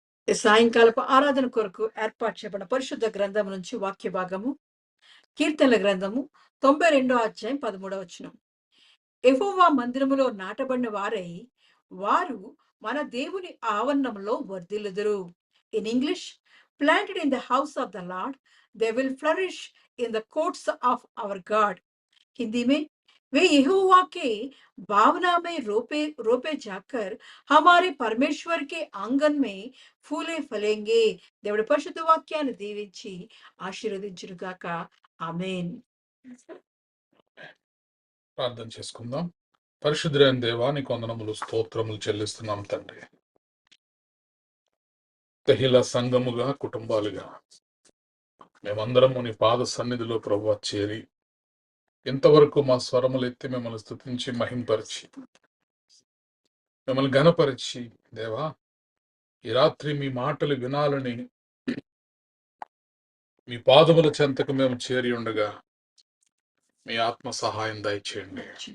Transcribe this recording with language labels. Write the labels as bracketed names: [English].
[Telugu] ఈ సాయంకాలపు ఆరాధన కొరకు ఏర్పాటు చేయబడిన పరిశుద్ధ గ్రంథం నుంచి వాక్య భాగము కీర్తనల గ్రంథము 92 అధ్యాయం 13 యెహోవా మందిరములో నాటబడిన వారై వారు మన దేవుని ఆవరణంలో వర్ధిల్లుదురు. [English] In English, planted in the house of the Lord they will flourish in the courts of our God. [Hindi] Hindi में, वे यहोवा के भावना में रोपे रोपे जाकर हमारे परमेश्वर के आंगन में फूले फलेंगे. [Telugu] దేవుడి పరిశుద్ధ వాక్యాన్ని దీవించి ఆశీర్వదించుగాక. ఆమేన్. ప్రార్థన చేసుకుందాం. పరిశుద్ధులైన దేవా, నీకు వందనములు స్తోత్రములు చెల్లిస్తున్నాం తండ్రి. తెహిల సంఘముగా, కుటుంబాలుగా మేమందరము నీ పాద సన్నిధిలో ప్రభువా చేరి ఇంతవరకు మా స్వరములు ఎత్తి మిమ్మల్ని స్తుతించి మహింపరిచి మిమ్మల్ని ఘనపరిచి దేవా, ఈ రాత్రి మీ మాటలు వినాలని మీ పాదముల చెంతకు మేము చేరి ఉండగా మీ ఆత్మ సహాయం దయచేయండి.